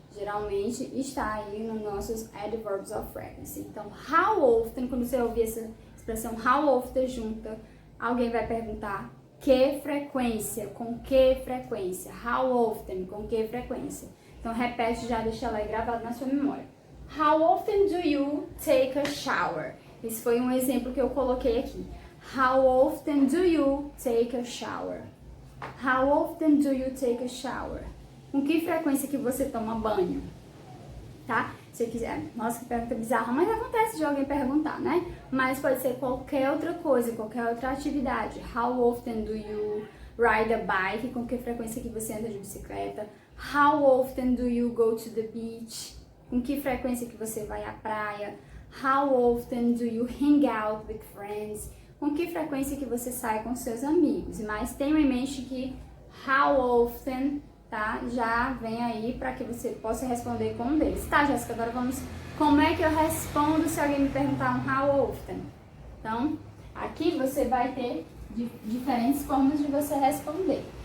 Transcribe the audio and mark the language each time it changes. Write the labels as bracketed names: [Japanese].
[Portuguese] Geralmente está aí nos nossos adverbs of frequency. Então, how often, quando você ouvir essa expressão how often junta, alguém vai perguntar que frequência, com que frequência. How often, com que frequência. Então, repete, já deixa ela aí gravado na sua memória. [English] How often do you take a shower? [Portuguese] Esse foi um exemplo que eu coloquei aqui. [English] How often do you take a shower? How often do you take a shower? [Portuguese] Com que frequência que você toma banho? Tá? Se você quiser, nossa, que pergunta bizarra, mas acontece de alguém perguntar, né? Mas pode ser qualquer outra coisa, qualquer outra atividade. [English] How often do you ride a bike? [Portuguese] Com que frequência que você anda de bicicleta? [English] How often do you go to the beach? [Portuguese] Com que frequência que você vai à praia? [English] How often do you hang out with friends? [Portuguese] Com que frequência que você sai com seus amigos? Mas tenha em mente que how often, tá? Já vem aí para que você possa responder com um deles. Tá, Jéssica, agora vamos... Como é que eu respondo se alguém me perguntar um how often? Então, aqui você vai ter diferentes formas de você responder.